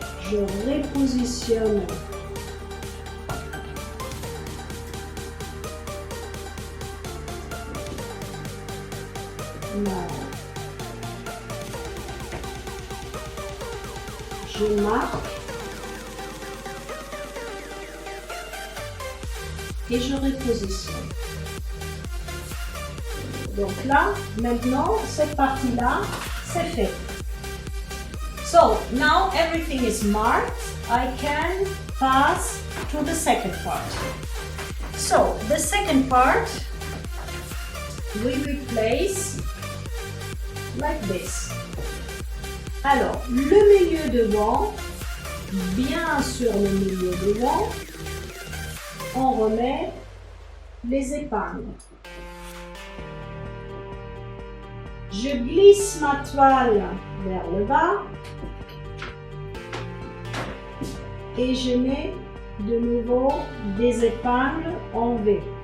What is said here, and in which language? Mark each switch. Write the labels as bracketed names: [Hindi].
[French] Je repositionne je marque et je repositionne. Donc là, maintenant, cette partie-là, c'est fait. [English] So, now everything is marked. I can pass to the second part. So, the second part, we replace like this. [French] Alors, le milieu devant, bien sur le milieu devant, on remet les épingles. Je glisse ma toile vers le bas et je mets de nouveau des épingles en V.